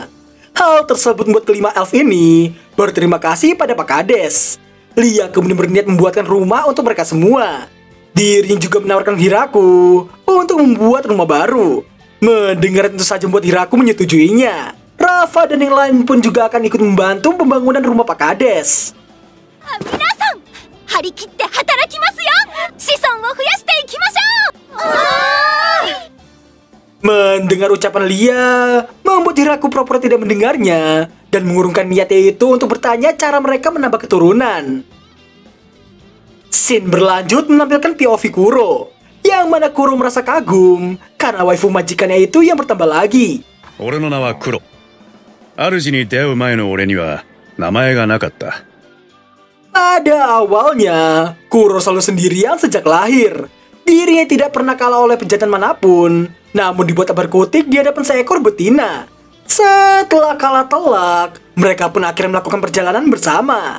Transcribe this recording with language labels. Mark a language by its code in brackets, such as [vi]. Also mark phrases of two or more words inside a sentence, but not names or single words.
[id] Hal tersebut membuat kelima elf ini berterima kasih pada Pak Kades. Lia kemudian berniat membuatkan rumah untuk mereka semua. Dirinya juga menawarkan Hiraku untuk membuat rumah baru. Mendengar tentu saja membuat Hiraku menyetujuinya. Rafa dan yang lain pun juga akan ikut membantu pembangunan rumah Pak Kades. [ja] 皆さん、張り切って働きますよ. 子孫を増やしていきましょう. [id] Mendengar ucapan Lia, membuat Hiraku pura-pura tidak mendengarnya dan mengurungkan niatnya itu untuk bertanya cara mereka menambah keturunan. Scene berlanjut menampilkan POV Kuro, yang mana Kuro merasa kagum karena waifu majikannya itu yang bertambah lagi. [ja] 俺の名はクロ。主に出会う前の俺には名前がなかった。 [id] Pada awalnya, Kuro selalu sendirian sejak lahir. Dirinya tidak pernah kalah oleh pejantan manapun, namun dibuat berkutik di hadapan seekor betina. Setelah kalah telak, mereka pun akhirnya melakukan perjalanan bersama.